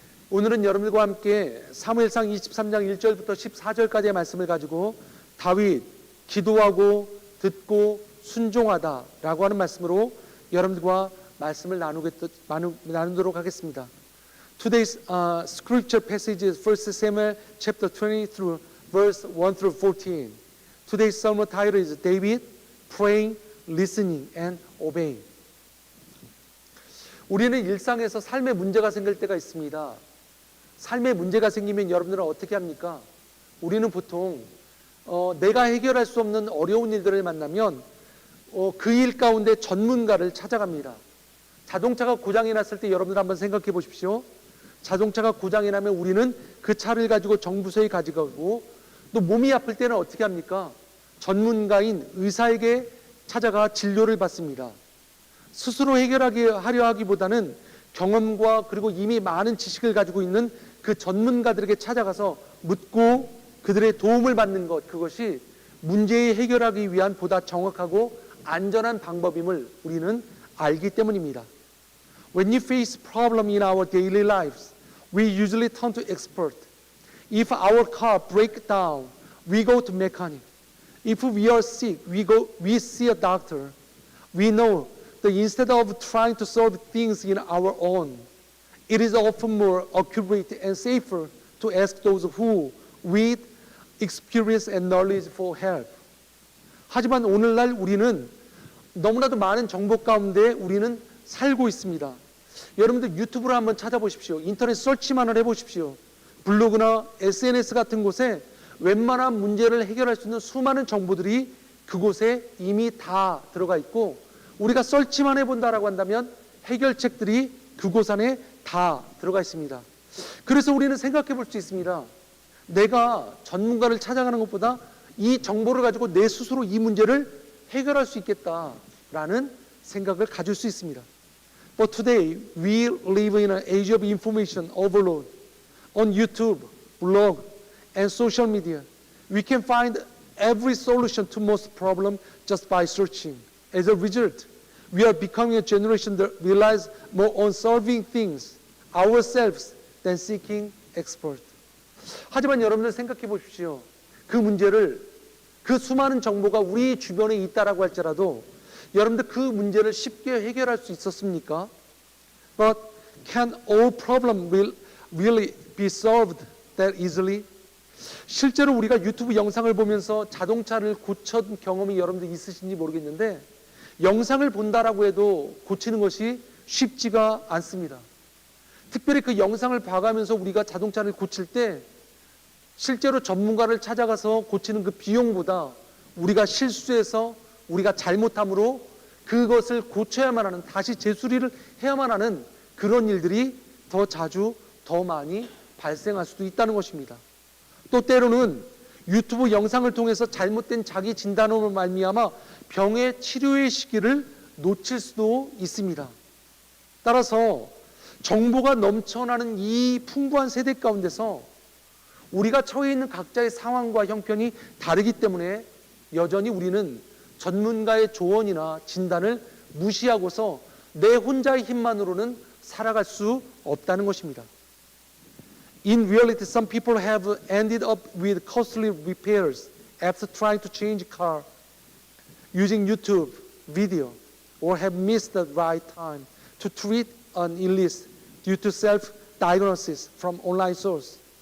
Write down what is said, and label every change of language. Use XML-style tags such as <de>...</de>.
<ko>오늘은 여러분들과 함께 사무엘상 23장 1절부터 14절까지의 말씀을 가지고 다윗 기도하고 듣고 순종하다라고 하는 말씀으로 여러분들과 말씀을 나누도록 하겠습니다.</ko> <en>Today's scripture passage is 1 Samuel chapter 20 through verse 1 through 14. Today's sermon title is David praying, listening, and obeying.</en> <ko>우리는 일상에서 삶의 문제가 생길 때가 있습니다. 삶의 문제가 생기면 여러분들은 어떻게 합니까? 우리는 보통 내가 해결할 수 없는 어려운 일들을 만나면 그 일 가운데 전문가를 찾아갑니다. 자동차가 고장이 났을 때 여러분들 한번 생각해 보십시오. 자동차가 고장이 나면 우리는 그 차를 가지고 정부서에 가져가고, 또 몸이 아플 때는 어떻게 합니까? 전문가인 의사에게 찾아가 진료를 받습니다. 스스로 해결하려 하기보다는 경험과 그리고 이미 많은 지식을 가지고 있는 그 전문가들에게 찾아가서 묻고 그들의 도움을 받는 것, 그것이 문제를 해결하기 위한 보다 정확하고 안전한 방법임을 우리는 알기 때문입니다.</ko> <en>When you face problem in our daily lives, we usually turn to expert. If our car breaks down, we go to mechanic. If we are sick, we see a doctor. We know that instead of trying to solve things in our own, it is often more accurate and safer to ask those who with experience and knowledge for help.</en> <ko>하지만 오늘날 우리는 너무나도 많은 정보 가운데 우리는 살고 있습니다. 여러분들 유튜브를 한번 찾아보십시오. 인터넷 서치만을 해보십시오. 블로그나 SNS 같은 곳에 웬만한 문제를 해결할 수 있는 수많은 정보들이 그곳에 이미 다 들어가 있고, 우리가 서치만 해본다라고 한다면 해결책들이 그곳 안에 다 들어가 있습니다. 그래서 우리는 생각해 볼 수 있습니다. 내가 전문가를 찾아가는 것보다 이 정보를 가지고 내 스스로 이 문제를 해결할 수 있겠다라는 생각을 가질 수 있습니다.</ko> <en>But today we live in an age of information overload. On YouTube, blog, and social media, we can find every solution to most problems just by searching. As a result, we are becoming a generation that relies more on solving things ourselves than seeking experts.</en> <ko>하지만 여러분들 생각해 보십시오. 그 문제를, 그 수많은 정보가 우리 주변에 있다라고 할지라도 여러분들 그 문제를 쉽게 해결할 수 있었습니까?</ko> <en>But can all problems really be solved that easily?</en> <ko>실제로 우리가 유튜브 영상을 보면서 자동차를 고친 경험이 여러분들 있으신지 모르겠는데, 영상을 본다라고 해도 고치는 것이 쉽지가 않습니다. 특별히 그 영상을 봐가면서 우리가 자동차를 고칠 때 실제로 전문가를 찾아가서 고치는 그 비용보다 우리가 실수해서 우리가 잘못함으로 그것을 고쳐야만 하는, 다시 재수리를 해야만 하는 그런 일들이 더 자주 더 많이 발생할 수도 있다는 것입니다. 또 때로는 유튜브 영상을 통해서 잘못된 자기 진단으로 말미암아 병의 치료의 시기를 놓칠 수도 있습니다. 따라서 정보가 넘쳐나는 이 풍부한 세대 가운데서 우리가 처해 있는 각자의 상황과 형편이 다르기 때문에 여전히 우리는 전문가의 조언이나 진단을 무시하고서 내 혼자의 힘만으로는 살아갈 수 없다는 것입니다.</ko> <en>In reality, some people have ended up with costly repairs after trying to change a car using YouTube video, or have missed the right time to treat an illness due to self-diagnosis from online source.</en>